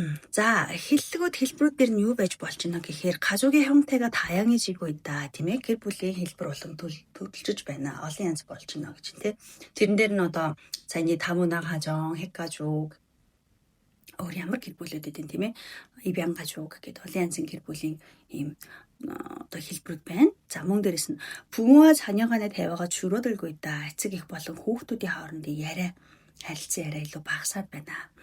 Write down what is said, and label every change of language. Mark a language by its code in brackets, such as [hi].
[mn] За, хэллэгүүд хэлбэрүүд дээр нь юу байж болж байна гэхээр гажуугийн [ko] 형태가 다양해지고 있다. [mn] тийм ээ. гэр бүлийн хэлбэр болон төлөвлөж байна. олон янз болж байна гэж тийм. тэрэн дээр нь одоо за [ko] 이제 다문화 가정, 핵가족 [mn] өөр ямар гэр бүлүүд эдэн тийм ээ. 입양 가족 гэдэг олон янзын гэр бүлийн ийм одоо хэлбэрүүд байна. За мөн дээрэс нь [ko] 부모와 자녀 간의 대화가 줄어들고 있다. [mn] эцэг эх болон хүүхдүүдийн хоорондын яриа харилцан яриа илүү багасаад байна.